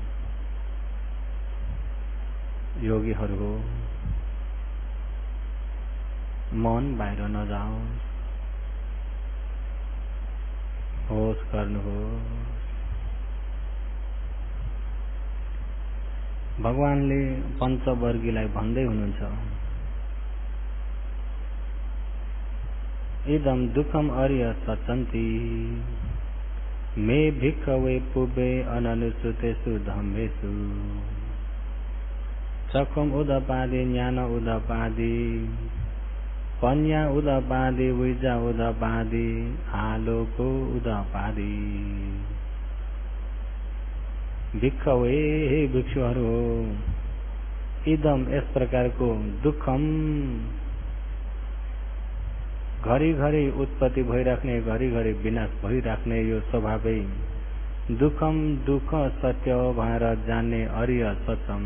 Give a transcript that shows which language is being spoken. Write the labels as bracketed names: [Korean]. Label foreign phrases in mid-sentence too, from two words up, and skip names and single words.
[Nepali] योगीहरू हो, मन बाहिर नजाओस्, होश गर्नुहोस्। भगवानले पञ्चवर्गीलाई भन्दै हुनुहुन्छ, [Pali] इदम दुःखम अर्य सचन्ति मे भिक्खवे पुबे अननुसुतेषु धम्मेषु चक्षुम उदपादि ज्ञान उदपादि पन्या उदपादि विजा उदपादि आलोको उदपादि। [Nepali] भिक्खवे, हे भिक्षुहरू हो, इदम यस प्रकारको दुःखम, घरिघरि उत्पत्ति भइराख्ने, घरिघरि विनाश भइराख्ने यो स्वभावै दुःखम दुःख सत्य भएर जान्ने [Pali] अर्य सत्यम।